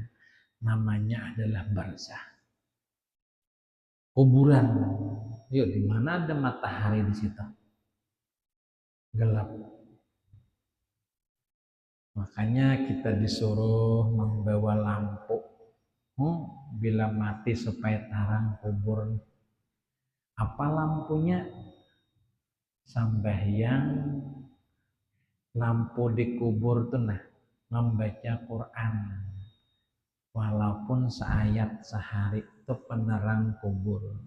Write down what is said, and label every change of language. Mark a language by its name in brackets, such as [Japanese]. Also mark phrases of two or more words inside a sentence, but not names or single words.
[Indonesian] Namanya adalah barzah. Kuburan. Yuk, di mana ada matahari di situ? Gelap. Makanya kita disuruh membawa lampu. Bila mati supaya terang kubur. Apa lampunya? Sembahyang lampu di kubur tuh membaca Quran. Walaupun seayat sehari itu penerang kubur.